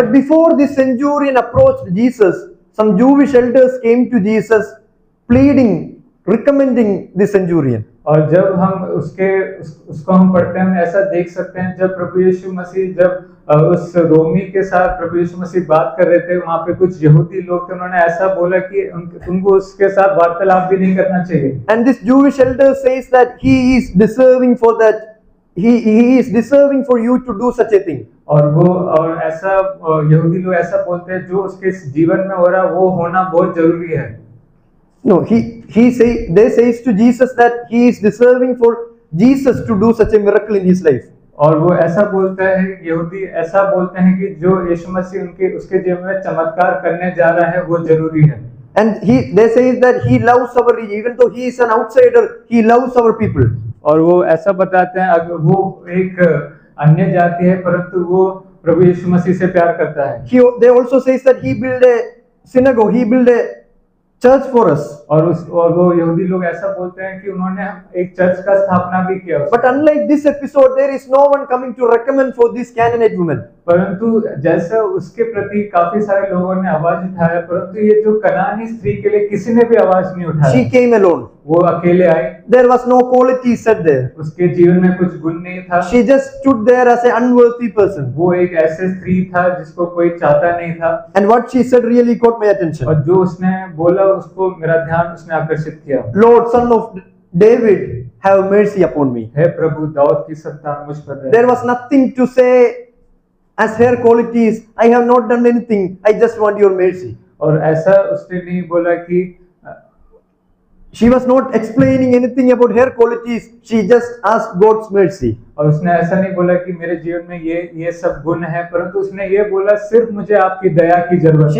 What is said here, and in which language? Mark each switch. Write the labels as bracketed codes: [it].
[en] But before this centurion approached Jesus, some Jewish elders came to Jesus, pleading, recommending the centurion. [hi] और जब हम उसको हम पढ़ते हैं, हम ऐसा देख सकते हैं जब प्रभु यीशु मसीह जब उस रोमी के साथ प्रभु यीशु मसीह बात कर रहे थे, वहाँ पे कुछ यहूदी लोग थे, उन्होंने ऐसा बोला कि उनको उसके साथ वार्तालाप भी नहीं करना चाहिए। [en] And this Jewish elder says that he is deserving for that. He is deserving for you to do such a thing. [hi] और ऐसा यहूदी लोग ऐसा बोलते हैं जो उसके जीवन में हो रहा है वो होना बहुत जरूरी है। [en] No, they says to Jesus that he is deserving for Jesus to do such a miracle in his life. [hi] और वो ऐसा बोलता है, यहूदी ऐसा बोलते हैं कि जो यीशु मसीह उसके जीवन में चमत्कार करने जा रहा है वो जरूरी है। [en] And they say that he loves our region, even though he is an outsider, he loves our people. [hi] और वो ऐसा बताते हैं अगर वो एक अन्य जाति है परंतु वो प्रभु यीशु मसीह से प्यार करता है। [en] They also says that he built a synagogue, he built a church for us. [hi] और वो यहूदी लोग ऐसा बोलते हैं कि उन्होंने एक चर्च का स्थापना भी किया। [en] But unlike this episode, there is no one coming to recommend for this Canaanite woman. [hi] परंतु जैसा उसके प्रति काफी सारे लोगों ने आवाज उठाया, परंतु ये जो कनानी स्त्री के लिए किसी ने भी आवाज नहीं उठाया। [en] She came alone. [hi] वो अकेले आई। [en] There was no quality said there. [hi] उसके जीवन में कुछ गुण नहीं था। [en] She just stood there as an unworthy person. [hi] वो एक ऐसे स्त्री था जिसको कोई चाहता नहीं था। [en] And what she said really caught my attention. [hi] और जो उसने बोला उसको मेरा ध्यान उसने आकर्षित किया। [en] Lord, Son of David, have mercy upon me. [hi] हे प्रभु दाऊद की संतान मुझ पर दया। [en] There was nothing to say as her qualities. I have not done anything. I just want your mercy. [hi] और ऐसा उसने नहीं बोला कि [en] she was not explaining anything about her qualities. She just asked God's mercy. [hi] और उसने ऐसा नहीं बोला कि मेरे जीवन में ये सब गुण है, परंतु उसने ये बोला सिर्फ मुझे आपकी दया की जरूरत है।